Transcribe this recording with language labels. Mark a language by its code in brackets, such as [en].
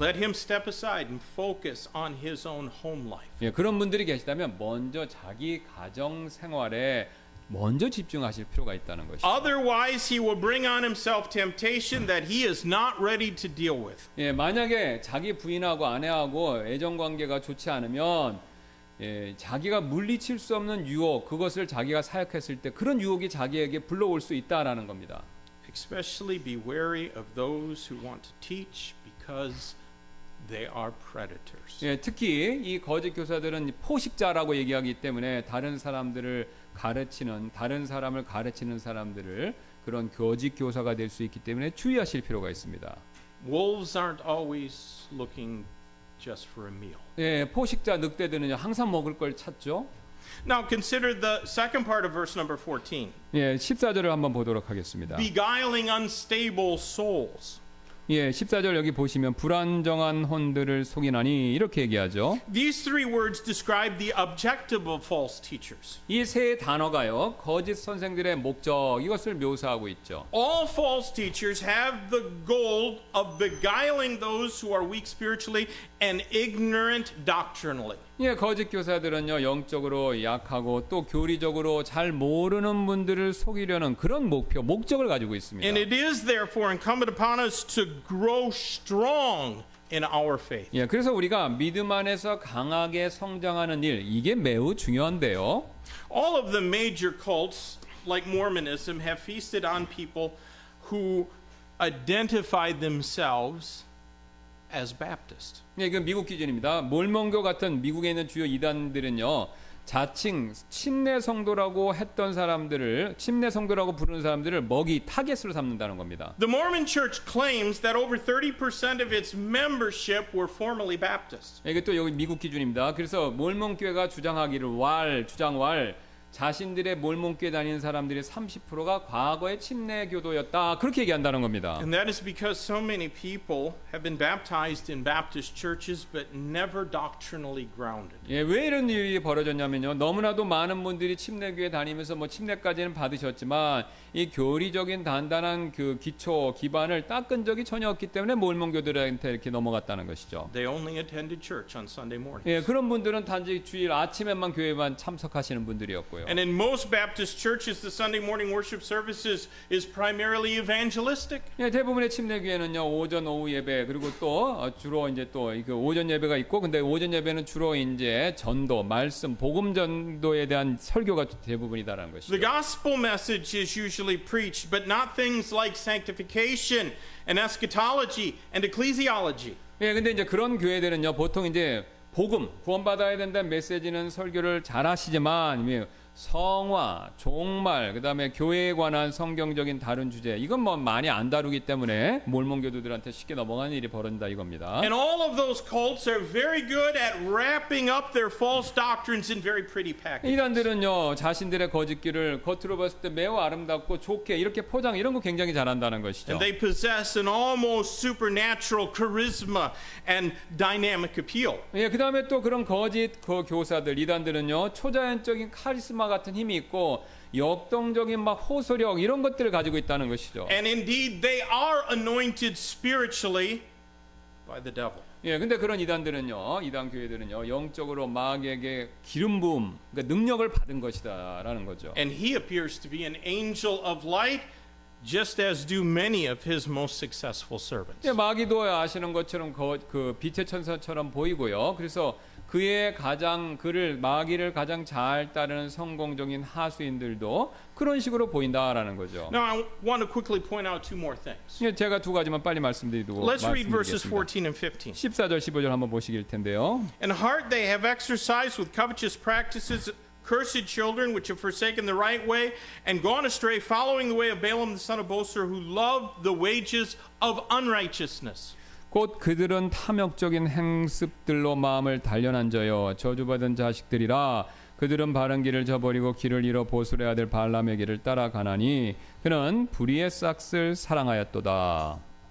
[en] Let him step aside and focus on his own home life. [ko] 예, 그런 분들이 계시다면 먼저 자기 가정 생활에 먼저 집중하실 필요가 있다는 것이죠. [en] Otherwise, he will bring on himself temptation that he is not ready to deal with. [ko] 예, 만약에 자기 부인하고 아내하고 애정 관계가 좋지 않으면 예, 자기가 물리칠 수 없는 유혹, 그것을 자기가 사역했을 때 그런 유혹이 자기에게 불러올 수 있다라는 겁니다. [en] Especially be wary of those who want to teach because they are predators. [ko] 예, 특히 이 거짓 교사들은 포식자라고 얘기하기 때문에 다른 사람을 가르치는 사람들을 그런 거짓 교사가 될 수 있기 때문에 주의하실 필요가 있습니다. [en] Wolves aren't always looking just for a meal. [ko] 예, 포식자 늑대들은요 항상 먹을 걸 찾죠. [en] Now consider the second part of verse number 14. [ko] 예, 14절을 한번 보도록 하겠습니다. [en] Beguiling unstable souls. [ko] 예, 14절 여기 보시면 불안정한 혼들을 속이나니 이렇게 얘기하죠. [en] These three words describe the objective of false teachers. [ko] 이 세 단어가요. 거짓 선생들의 목적 이것을 묘사하고 있죠. [en] All false teachers have the goal of beguiling those who are weak spiritually and ignorant doctrinally. [ko] 예, 거짓 교사들은요. 영적으로 약하고 또 교리적으로 잘 모르는 분들을 속이려는 그런 목적을 가지고 있습니다. [en] And it is therefore incumbent upon us to grow strong in our faith. [ko] 예, 그래서 우리가 믿음 안에서 강하게 성장하는 일 이게 매우 중요한데요. [en] All of the major cults, like Mormonism, have feasted on people who identify themselves as Baptist. [ko] 예, 이건 미국 기준입니다. 몰몬교 같은 미국에 있는 주요 이단들은요. 자칭 침례 성도라고 했던 사람들을 침례 성도라고 부르는 사람들을 먹이 타겟으로 삼는다는 겁니다. [en] The Mormon Church claims that over 30% of its membership were formerly Baptist. [ko] 이게 또 여기 미국 기준입니다. 그래서 몰몬 교회가 주장하기를 주장왈 자신들의 몰몬교회 다니는 사람들의 30%가 과거의 침례교도였다. 그렇게 얘기한다는 겁니다. [en] And that is because so many people have been baptized in Baptist churches but never doctrinally grounded. [ko] 예, 왜 이런 일이 벌어졌냐면요. 너무나도 많은 분들이 침례교회 다니면서 뭐 침례까지는 받으셨지만 이 교리적인 단단한 그 기초 기반을 닦은 적이 전혀 없기 때문에 몰몬교들한테 이렇게 넘어갔다는 것이죠. [en] They only attended church on Sunday morning. [ko] 예, 그런 분들은 단지 주일 아침에만 교회만 참석하시는 분들이었고요. [en] And in most Baptist churches, the Sunday morning worship services is primarily evangelistic. [ko] 예, 대부분의 침례교회는요 오전 오후 예배 그리고 또 주로 이제 또 그 오전 예배가 있고 근데 오전 예배는 주로 이제 전도 말씀 복음 전도에 대한 설교가 대부분이다라는 것이죠. [en] The gospel message is usually preached, but not things like sanctification and eschatology and ecclesiology. [ko] 예, 근데 이제 그런 교회들은요 보통 이제 복음 구원받아야 된다는 메시지는 설교를 잘 하시지만 성화, 종말, 그다음에 교회에 관한 성경적인 다른 주제 이건 뭐 많이 안 다루기 때문에 몰몬교도들한테 쉽게 넘어가는 일이 벌어진다 이겁니다. [en] And all of those cults are very good at wrapping up their false doctrines in very pretty packages. [ko] 이단들은요 자신들의 거짓기를 겉으로 봤을 때 매우 아름답고 좋게 이렇게 포장 이런 거 굉장히 잘한다는 것이죠. [en] And they possess an almost supernatural charisma and dynamic appeal. [ko] 예, 그다음에 또 그런 거짓 교사들 이단들은요 초자연적인 카리스마 같은 힘이 있고 역동적인 막 호소력 이런 것들을 가지고 있다는 것이죠. [en] And indeed, they are anointed spiritually by the devil. [ko] 예, 근데 그런 이단들은요, 이단 교회들은요, 영적으로 마귀에게 기름 부음, 그러니까 능력을 받은 것이다라는 거죠. [en] And he appears to be an angel of light, just as do many of his most successful servants. [ko] 예, 마귀도 아시는 것처럼 그 빛의 천사처럼 보이고요. 그래서 마귀를 가장 잘 따르는 성공적인 하수인들도 그런 식으로 보인다라는 거죠. [en] Now, I want to quickly point out two more things. [ko] 예, 제가 두 가지만 빨리 말씀드리고 [en] Let's read verses [ko] 말씀드리겠습니다. [en] 14 and 15. [ko] 14절 15절 한번 보시길 텐데요. [en] In heart they have exercised with covetous practices cursed children which have forsaken the right way and gone astray, following the way of Balaam the son of Bosor, who loved the wages of unrighteousness. [ko] 곧 그들은 탐욕적인 행습들로 마음을 단련한저요 저주받은 자식들이라 그들은 바른 길을 저버리고 길을 잃어 보솔의 아들 발람의 길을 따라가나니 그는 불의의 싹을 사랑하였도다.